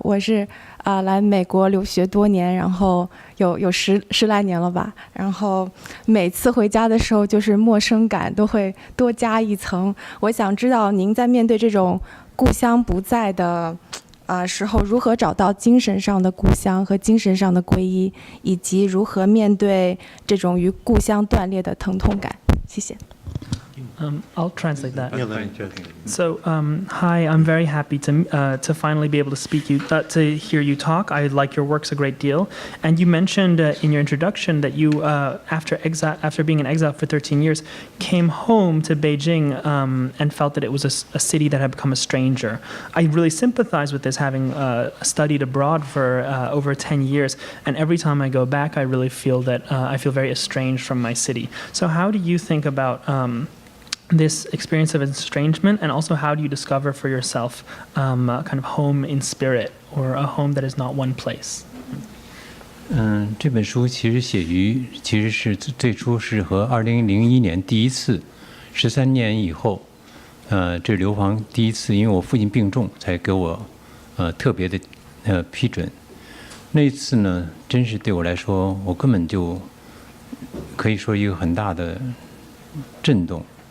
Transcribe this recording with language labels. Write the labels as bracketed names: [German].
[Chinese] 我是来美国留学多年，然后有十来年了吧，然后每次回家的时候，就是陌生感都会多加一层。我想知道您在面对这种故乡不在的时候，如何找到精神上的故乡和精神上的归依，以及如何面对这种与故乡断裂的疼痛感。谢谢。 [English] I'll translate that. Yeah, So, hi, I'm very happy to finally be able to hear you talk. I like your works a great deal. And you mentioned in your introduction that you, after being in exile for 13 years, came home to Beijing and felt that it was a city that had become a stranger. I really sympathize with this, having studied abroad for over 10 years. And every time I go back, I really feel that I feel very estranged from my city. So how do you think about this experience of estrangement, and also how do you discover for yourself kind of home in spirit, or a home that is not one place? [Chinese] 这本书其实是最初是和2001年第一次13年以后，这流亡第一次，因为我父亲病重，才给我特别的批准。那一次呢，真是对我来说，我根本就可以说一个很大的震动。